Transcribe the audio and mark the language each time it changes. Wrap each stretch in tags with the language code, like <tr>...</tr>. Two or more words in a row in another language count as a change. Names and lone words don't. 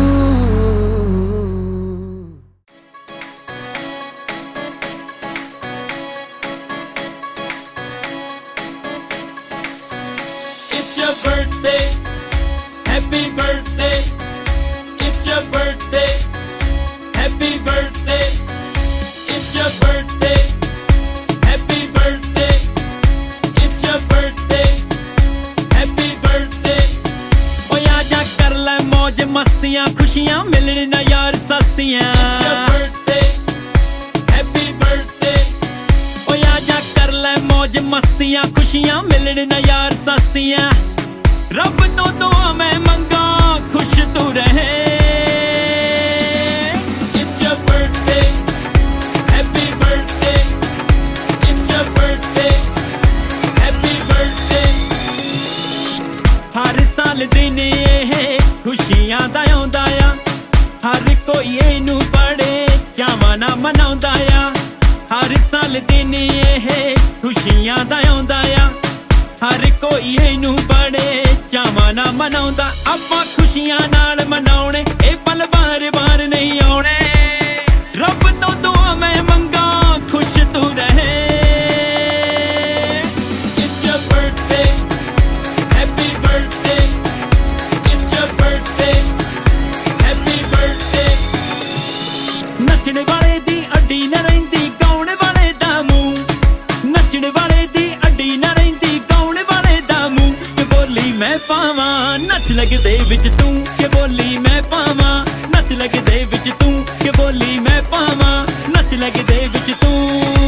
<en>It's your birthday, happy birthday. It's your birthday, happy birthday. It's your birthday, happy birthday. It's your birthday, happy birthday.</en> <pa>ਓ ਆਜਾ ਕਰ ਲੈ ਮੌਜ ਮਸਤੀਆਂ, ਖੁਸ਼ੀਆਂ ਮਿਲਣੇ ਨਾ ਯਾਰ ਸਸਤੀਆਂ।</pa> <en>It's your birthday, happy birthday.</en> <pa>ਓ ਆਜਾ ਕਰ ਲੈ ਮੌਜ ਮਸਤੀਆਂ, ਖੁਸ਼ੀਆਂ ਮਿਲਣੇ ਨਾ ਯਾਰ ਸਸਤੀਆਂ। ਰੱਬ ਤੋਂ ਦੁਆ ਮੈਂ ਮੰਗਾਂ ਖੁਸ਼ ਤੂੰ ਰਹੇ।</pa> <en>It's your birthday, happy birthday. It's your birthday, happy birthday.</en> <pa>ਹਰ ਸਾਲ ਦਿਨ ਇਹ ਖੁਸ਼ੀਆਂ ਦਾ ਆਉਂਦਾ ਆ, ਹਰ ਕੋਈ ਇਹਨੂੰ ਬੜੇ ਚਾਵਾਂ ਨਾਲ ਮਨਾਉਂਦਾ ਆ। ਹਰ ਸਾਲ ਦਿਨ ਇਹ ਖੁਸ਼ੀਆਂ ਦਾ ਆਉਂਦਾ ਆ, ਹਰ ਕੋਈ ਇਹਨੂੰ ਬੜੇ ਚਾਵਾਂ ਨਾਲ ਮਨਾਉਂਦਾ ਆਪਾਂ ਖੁਸ਼ੀਆਂ ਨਾਲ ਮਨਾਉਣੇ ਇਹ ਪਲ ਵਾਰ-ਵਾਰ ਨਹੀਂ ਆਉਣੇ ਰੱਬ ਤੋਂ ਦੁਆ ਮੈਂ ਮੰਗਾ ਖੁਸ਼ ਤੂੰ ਰਹੇ</pa> <en>It's your birthday Happy birthday It's your birthday Happy birthday</en> <pa>ਨੱਚਣ ਵਾਲੇ ਦੀ ਅੱਡੀ ਨਾ ਰਹਿੰਦੀ ਗਾਉਣ ਵਾਲੇ ਦਾ ਮੂੰਹ ਨੱਚਣ ਵਾਲੇ ਦੀ ਅੱਡੀ ਨਾ ਰਹਿੰਦੀ ਗਾਉਣ ਵਾਲੇ ਦਾ ਮੂੰਹ ਕਿ ਬੋਲੀ ਮੈਂ ਪਾਵਾਂ ਨੱਚ ਲੱਗਦੇ ਵਿੱਚ ਤੂੰ ਕਿ ਬੋਲੀ ਮੈਂ ਪਾਵਾਂ ਨੱਚ ਲੱਗਦੇ ਵਿੱਚ ਤੂੰ ਕਿ ਬੋਲੀ ਮੈਂ ਪਾਵਾਂ ਨੱਚ ਲੱਗਦੇ ਵਿੱਚ ਤੂੰ</pa>